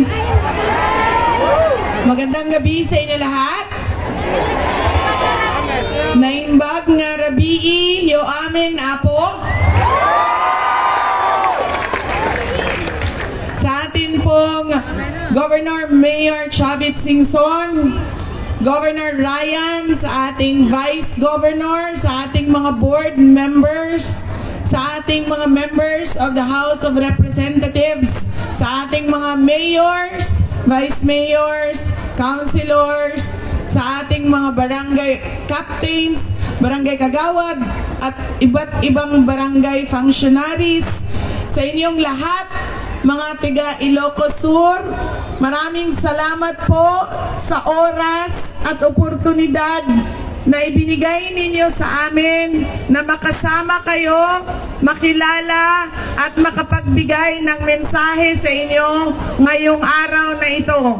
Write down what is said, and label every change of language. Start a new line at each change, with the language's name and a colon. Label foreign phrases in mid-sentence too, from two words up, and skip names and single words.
Filipino: Magandang gabi sa inyo lahat.
Iloko: Naimbag nga rabii yo amin apo.
Filipino: Sa atin pong Governor Mayor Chavit Singson, Governor Ryan, sa ating Vice Governor, sa ating mga
English: board members,
Filipino: sa ating mga
English: members of the House of Representatives,
Filipino: sa ating mga mayors, vice mayors, councilors, sa ating mga barangay captains, barangay kagawad, at iba't ibang barangay functionaries, sa inyong lahat, mga tiga Ilocos Sur, maraming salamat po sa oras at oportunidad na ibinigay ninyo sa amin na makasama kayo, makilala at makapagbigay ng mensahe sa inyo ngayong araw na ito.